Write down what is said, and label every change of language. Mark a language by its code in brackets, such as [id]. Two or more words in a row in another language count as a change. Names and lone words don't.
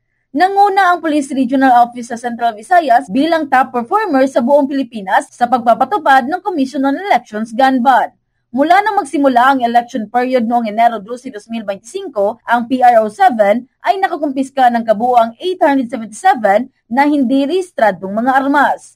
[tl] Nanguna ang Police Regional Office sa Central Visayas bilang top performer sa buong Pilipinas sa pagpapatupad ng Commission on Elections Gun Ban. Mula nang magsimula ang [en] election period [tl] noong Enero 12, 2025, ang PRO7 ay nakakumpiska ng kabuuang 877 na hindi rehistradong mga armas.